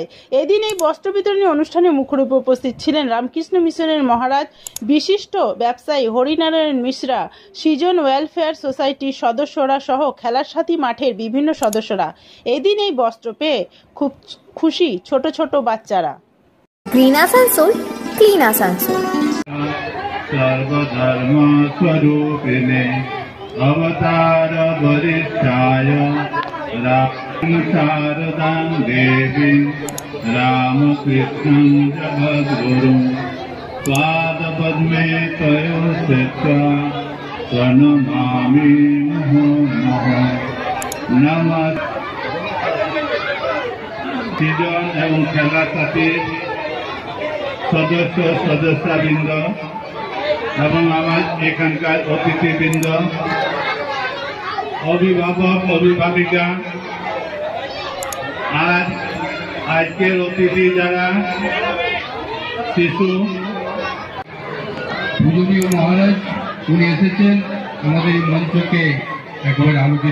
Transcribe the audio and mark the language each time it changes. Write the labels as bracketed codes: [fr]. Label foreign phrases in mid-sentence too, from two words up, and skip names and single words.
[bn] এদিন এই বস্ত্র বিতরণী অনুষ্ঠানে মুখরূপে উপস্থিত ছিলেন রামকৃষ্ণ মিশনের মহারাজ, বিশিষ্ট ব্যবসায়ী হরিনারায়ণ মিশ্রা, সিজন ওয়েলফেয়ার সোসাইটির সদস্যরা সহ খেলার সাথী মাঠের বিভিন্ন সদস্যরা। এদিন এই বস্ত্র পেয়ে খুব খুশি ছোট ছোট বাচ্চারা। গ্রিন আসানসোল, ক্লিন আসানসোল। [sa] सर्वधर्म स्वरूपिणे अवतार वरिष्ठाय शारदां देवी रामकृष्णं जगद्गुरुं पादपद्मे तयो स्थित्वा प्रणमामि मुहुर्मुहुः। [bn] নমঃ। সিজন এবং খেলা সাথী সদস্যবৃন্দ এবং আমার এখানকার অতিথিবৃন্দ, অভিভাবক অভিভাবিকা, আর আজকের অতিথি যারা শিশু, পূজনীয় মহারাজ উনি এসেছেন আমাদের এই মঞ্চকে একেবারে আলোকিত।